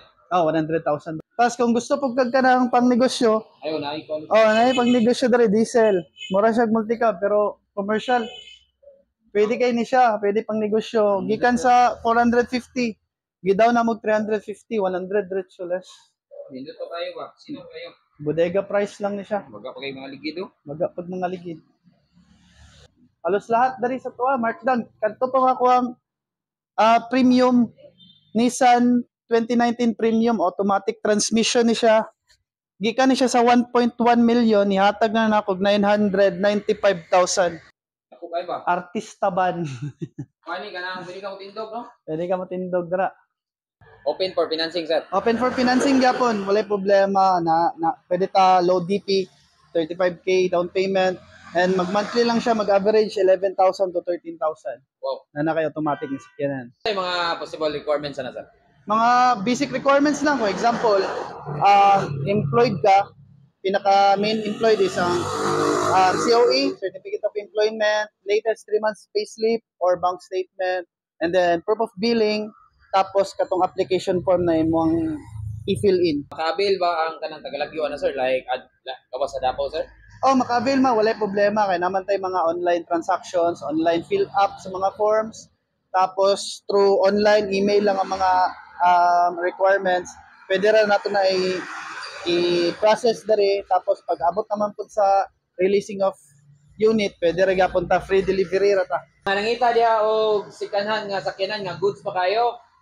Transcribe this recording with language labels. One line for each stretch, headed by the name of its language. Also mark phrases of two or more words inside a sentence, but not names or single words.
Cebuano: Oh, 100,000. Tapos kung gusto pug ka ng pangnegosyo, ayo na icon. oh, na pangnegosyo diri diesel. Mura siya multi-cab pero commercial. Pwede kay ni siya, pwede pang negosyo. Gikan sa 450, gidaw na mo 350, 100 diretso less.
Filipino: Hindi to kayo ba? Sino kayo?
Cebuano: Bodega price lang ni siya. Baga pa kay mga ligido. Baga pag mga ligid. Halos lahat dari sa tuwa, markdown. Kanto to ako ang premium Nissan 2019
English: premium automatic transmission
Cebuano: ni siya. Gikan ni siya sa 1.1 million, ihatag na nako 995,000. Ako kayo ba? Artista ban. Kani ka na, pwede ka matindog, no? Pwede ka matindog dira.
English: Open for financing, sir. Open for financing
Cebuano: gyapon, wala problema na pwede ta
English: low DP, 35k down payment,
Cebuano: and mag-monthly lang siya, mag-average 11,000 to 13,000. Wow. Na kay automatic ni sakyanan.
Filipino: Ano yung mga possible requirements na, sir?
Cebuano: Mga basic requirements lang.
English: For example, employed ka, pinaka main employed is ang COE, Certificate of Employment, latest 3 months payslip or bank statement, and then proof of billing, tapos katong application form na imong i-fill in.
Cebuano: Maka-avail ba ang kanang tagalagyo na, sir? Like, gawas sa Davao, sir? Oh, maka-avail wala problema kay naman tay mga
English: online transactions, online fill up
Cebuano: sa mga forms. Tapos through online email lang ang mga requirements. Pwede ra nato na i-process dere, tapos pag abot naman pud sa
English: releasing of unit,
Cebuano: pwede ra gyapon ta
English: free delivery
Cebuano: ra ta. Nangita dia og sikanhan nga sakyanan nga goods pa kayo.